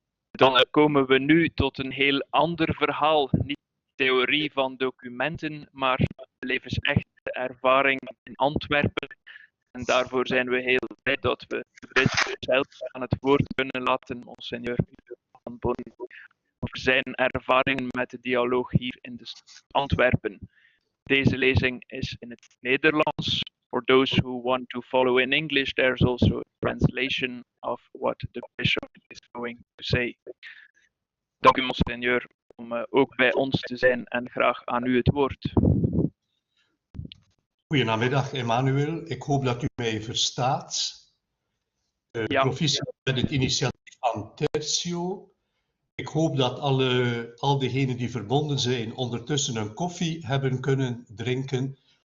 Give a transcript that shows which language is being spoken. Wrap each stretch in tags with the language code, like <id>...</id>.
<nl>Dan komen we nu tot een heel ander verhaal, niet theorie van documenten, maar levensechte ervaring in Antwerpen. En daarvoor zijn we heel blij dat we dit zelf aan het woord kunnen laten, monseigneur van Bonn, over zijn ervaringen met de dialoog hier in de stad Antwerpen. Deze lezing is in het Nederlands.</nl> <en>For those who want to follow in English, there's also a translation of what the bishop is going to say.</en> <nl>Dank u, monseigneur, om ook bij ons te zijn en graag aan u het woord. Goedenamiddag, Emmanuel. Ik hoop dat u mij verstaat. Ja. Proficiat met het initiatief van Tertio. Ik hoop dat al diegenen die verbonden zijn ondertussen een koffie hebben kunnen drinken.</nl>